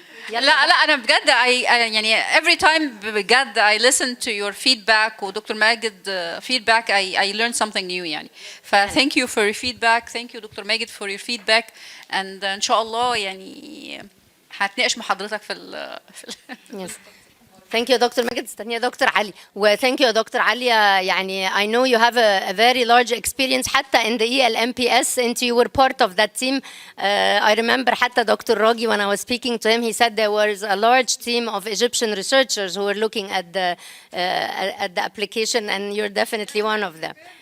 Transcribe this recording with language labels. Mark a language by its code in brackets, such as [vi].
[ar] لا انا بجد يعني [en] every time [ar] بجد [en] I listen to your feedback ودكتور ماجد feedback I learn something new [ar] يعني. [en] thank you for your feedback. Thank you [ar] دكتور ماجد [en] for your feedback [ar] and ان شاء الله يعني هتناقش مع حضرتك في [en] Yes. Thank you [ar] دكتور ماجد. استني يا دكتور علي. [en] thank you [ar] دكتور عليا. يعني [en] I know you have a very large experience [ar] حتى [en] in the ELMPS and you were part of that team. I remember [ar] حتى [en] Doctor راجي when I was speaking to him he said there was a large team of Egyptian researchers who were looking at the application and you're definitely one of them.